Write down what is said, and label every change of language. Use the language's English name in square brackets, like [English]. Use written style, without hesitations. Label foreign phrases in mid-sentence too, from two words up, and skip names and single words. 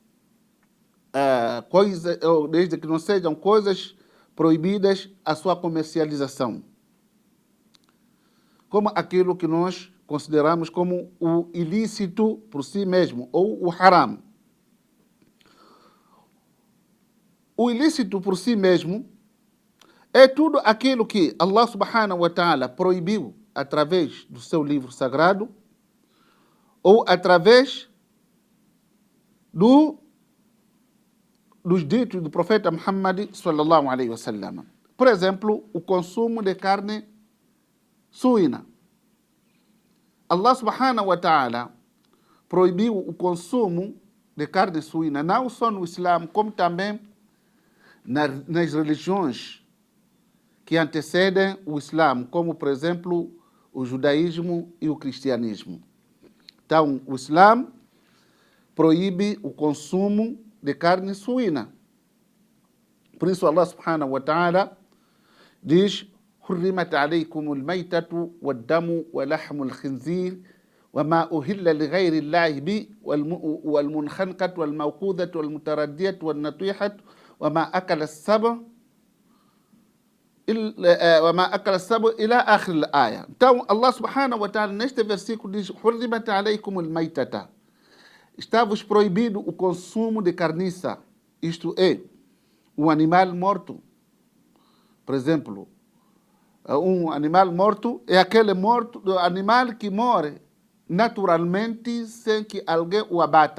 [Portuguese] coisas proibidas a sua comercialização, como aquilo que nós consideramos como o ilícito por si mesmo, ou o haram. O ilícito por si mesmo é tudo aquilo que [Arabic] الله سبحانه وتعالى [Portuguese] proibiu através do seu livro sagrado ou através dos ditos do profeta Muhammad [Arabic] صلى الله عليه وسلم. [Portuguese] Por exemplo, o consumo de carne suína. [Arabic] الله سبحانه وتعالى [Portuguese] proibiu o consumo de carne suína, não só no Islã, como também nas religiões que antecedem o Islã, como, por exemplo, o judaísmo e o cristianismo. Então, o Islã proíbe o consumo de carne suína. Por isso, [Arabic] الله سبحانه وتعالى diz: حرمت عليكم الميتة والدم ولحم الخنزير وما أهل لغير الله به والمنخنقة والموقوذة والمتردية والنطيحة وما أكل السبع إلى آخر الآية. Então, الله سبحانه وتعالى, [Portuguese] neste versículo, diz: [Arabic] حرمت عليكم الميتة. [Portuguese] Está-vos proibido o consumo de carniça, isto é, um animal morto. Por exemplo, um animal morto é aquele animal que morre naturalmente sem que alguém o abata.